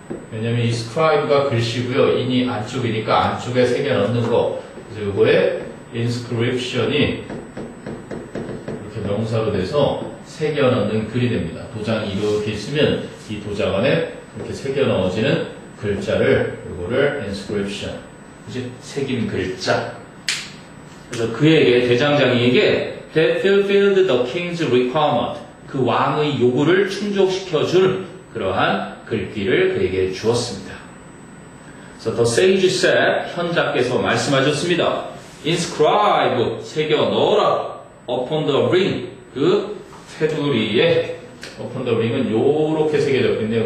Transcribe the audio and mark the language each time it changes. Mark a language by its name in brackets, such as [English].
[Korean] 왜냐면 이 scribe가 글씨고요, 인이 안쪽이니까 안쪽에 새겨 넣는 거. 그래서 이거에 inscription이 이렇게 명사로 돼서 새겨 넣는 글이 됩니다. 도장이 이렇게 있으면 이 도장 안에 이렇게 새겨 넣어지는 글자를 이거를 inscription. 그치? 새긴 글자. 그래서 그에게 대장장이에게 [English] that fulfilled the king's requirement. [Korean] 그 왕의 요구를 충족시켜줄 그러한 글귀를 그에게 주었습니다. 그래서 [English] the sage said [Korean] 현자께서 말씀하셨습니다. inscribe 새겨 넣어라 [English] upon the ring [Korean] 그 테두리에 upon the ring은 요렇게 새겨졌겠네요.